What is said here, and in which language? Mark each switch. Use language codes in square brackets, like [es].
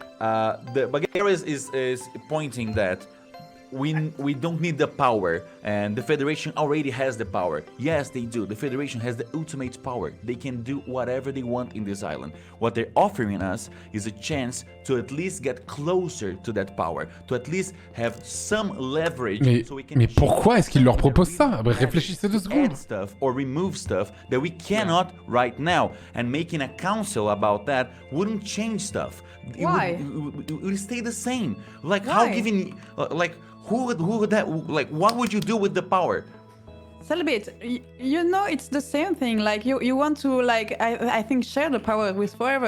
[en] The Bagheera is pointing that we don't need the power, and the Federation already has the power. Yes, they do. The Federation has the ultimate power. They can do whatever they want in this island. What they're offering us is a chance to at least get closer to that power, to at least have some leverage. So we can [fr] Mais pourquoi est-ce qu'il leur propose ça? Réfléchissez 2 secondes. [en] add stuff or remove stuff that we cannot right now, and making a council about that wouldn't change stuff. Why? It would stay the same. Like how Why? giving like who would that, like, what would you do with the power? Selbit, you know it's the same thing. Like you want to, like, I think, share the power with forever.